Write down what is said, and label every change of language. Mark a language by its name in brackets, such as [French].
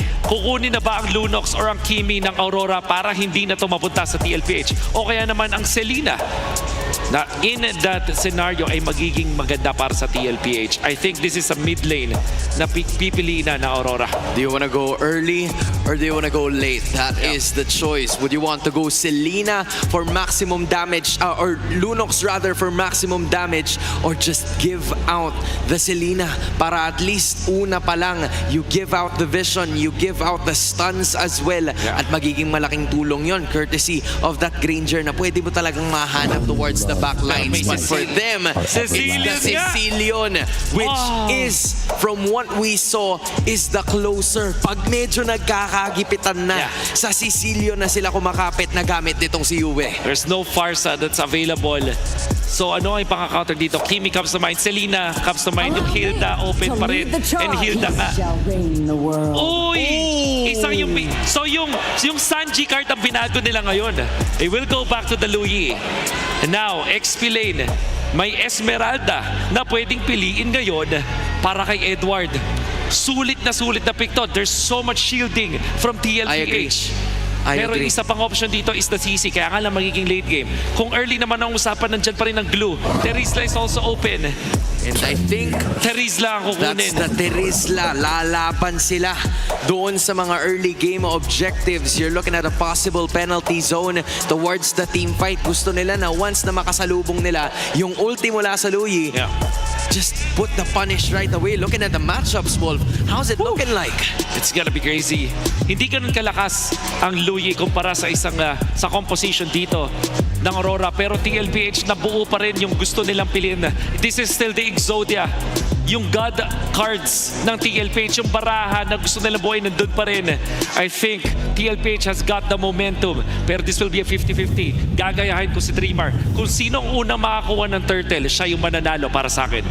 [Filipino] Kukunin na ba ang Lunox or ang Kimi ng Aurora para hindi na ito mapunta sa TLPH? O kaya naman ang Selena na [English] in that scenario [Filipino] ay magiging maganda para sa TLPH. [English] I think this is a mid lane [Filipino] na pipiliin na Aurora. [English] Do you want to go early or do you want to go late? That is the choice. Would you want to go Selena for maximum damage or Lunox rather for maximum damage, or just give out the Selena [Filipino] para at least una pa lang [English] you give out the vision, you give out the stuns as well, [Filipino] at magiging malaking tulong yon [English] courtesy of that Granger [Filipino] na pwede mo talagang mahanap [English] towards the back lines. But for them, it's the Cecilion, which is, from what we saw, is the closer. [Filipino] Pag medyo nagkakagipitan na, sa Cecilion na sila kumakapit na gamit nitong si Yue. [English] There's no Farsa that's available. [Filipino] So ano ay pang-counter dito? [English] Kimi comes to mind, Selena comes to mind, [Filipino] yung Hilda open pa rin. [English] And Hilda nga. [Filipino] Uy! Isang yung... So yung Sanji card ang binago nila ngayon. [English] They will go back to the Luyi. And now, XP lane. [Filipino] May Esmeralda na pwedeng piliin ngayon para kay Edward. Sulit na pick to. [English] There's so much shielding from TLPH. [Filipino] Pero yung isa pang option dito is the CC, kaya nga lang magiging late game. Kung early naman ang usapan, nandyan pa rin ang glue. [English] Terizla is also open. And I think [Filipino] Terizla ang kukunin. [English] that's the Terizla. [Filipino] Lalaban sila doon sa mga early game objectives. [English] You're looking at a possible penalty zone towards the team fight. [Filipino] Gusto nila na once na makasalubong nila yung ulti mula sa Luyi, [English] just put the punish right away. Looking at the matchups, Wolf, how's it looking like? It's gonna be crazy. [Filipino] Hindi ganun kalakas ang Luyi kumpara sa isang sa composition dito ng Aurora, pero TLPH na buo pa rin yung gusto nilang piliin. [English] This is still the Exodia [Filipino] yung God cards ng TLPH, yung baraha na gusto nila buhay, nandun pa rin. [English] I think TLPH has got the momentum. [Filipino] Pero [English] this will be a 50-50. [Filipino] Gagayahin ko si Dreamer. Kung sino ang unang makakuha ng turtle, siya yung mananalo para sa akin.